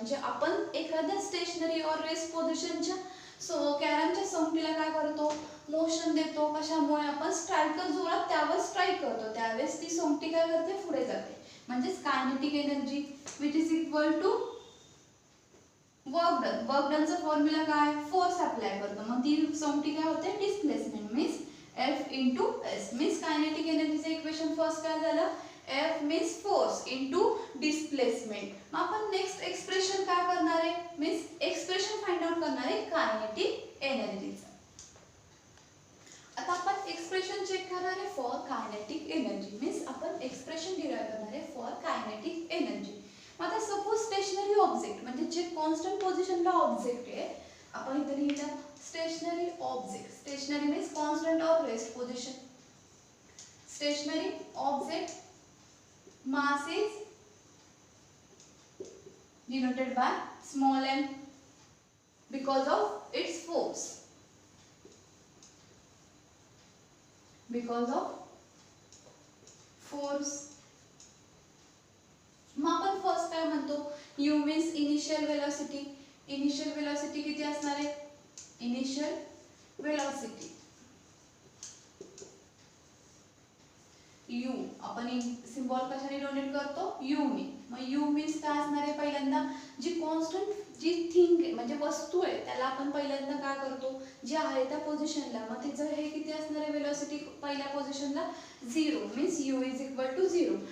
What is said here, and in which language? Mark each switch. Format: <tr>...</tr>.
<mr>म्हणजे आपण एखाद्या स्टेशनरी और रेस्ट पोझिशनच्या कॅरमच्या सोंगटीला काय करतो, मोशन देतो. कशामुळे, आपण स्ट्रायकर जोरात त्यावर स्ट्राईक करतो त्यावेळेस ती सोंगटी काय करते, पुढे जाते. म्हणजेच kinetic energy which is equal to work done. Work डनचा formula काय, फोर्स अप्लाय करतो. मग ती सोंगटी काय होते, displacement means F into S. Means kinetic एनर्जीचं equation first काय झालं, F means force into displacement. मग आपण नेक्स्ट एक्सप्रेशन काय करणार आहे, मीन्स एक्सप्रेशन फाइंड आउट करणार आहे कायनेटिक एनर्जीचं. आता आपण एक्सप्रेशन चेक करणार आहे फॉर कायनेटिक एनर्जी. मीन्स आपण एक्सप्रेशन डिराइव्ह करणार आहे फॉर कायनेटिक एनर्जी. मग आता सपोज स्टेशनरी ऑब्जेक्ट म्हणजे जे कॉन्स्टंट पोझिशनला ऑब्जेक्ट आहे, आपण इथे लिहिलं stationery object. Stationery means constant और rest position.</mr> <en>Stationary object mass is denoted by small m because of its force. Because of force.</en> <mr>मग आपण फर्स्ट काय म्हणतो, u means initial velocity. Initial velocity किती असणार आहे, इनिशियल वेलोसिटी u आपण symbol कशाने डिनोट करतो, u ने. मग u मीन्स काय असणार आहे, पहिल्यांदा जी कॉन्स्टंट जी थिंग म्हणजे वस्तू आहे त्याला आपण पहिल्यांदा काय करतो, जे आहे त्या पोझिशनला, मग तिचं हे किती असणार आहे वेलोसिटी पहिल्या पोझिशनला 0 means u is equal to 0.</mr>